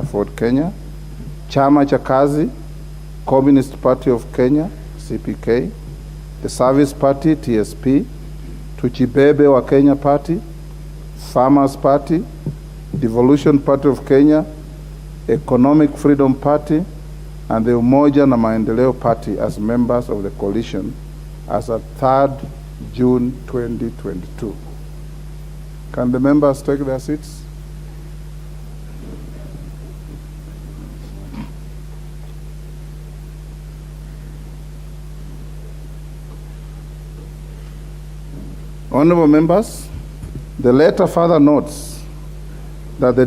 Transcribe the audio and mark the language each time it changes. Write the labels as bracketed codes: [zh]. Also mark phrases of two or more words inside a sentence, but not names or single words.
[en] Ford Kenya, Chama cha Kazi, Communist Party of Kenya, CPK, the Service Party, TSP, Tuchibebe wa Kenya Party, Farmers Party, Devolution Party of Kenya, Economic Freedom Party, and the Umoja na Maendeleo Party as members of the coalition as of 3rd June 2022. Can the members take their seats? Honorable members, the letter further notes that the